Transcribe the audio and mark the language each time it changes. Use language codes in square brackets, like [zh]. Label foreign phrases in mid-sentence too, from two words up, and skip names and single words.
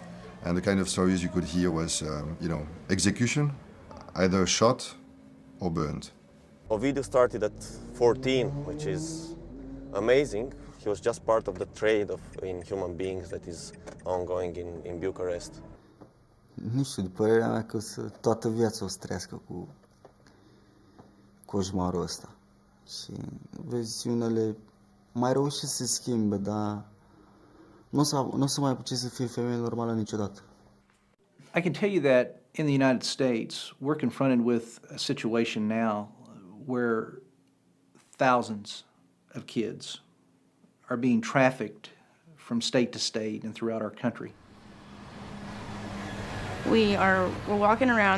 [en] And the kind of stories you could hear was, execution, either shot or burned. Ovidiu started at 14, which is amazing. He was just part of the trade in human beings that is ongoing in Bucharest. [ro] Nu știu, după părerea mea că toată viața o să trăiască cu coșmarul ăsta. Și viziunile mai reușit să se schimbe, dar nu o să mai putea să fie femeie normală niciodată. [en] I can tell you that in the United States, we're confronted with a situation now where thousands of kids are being trafficked from state to state and throughout our country. We're walking around.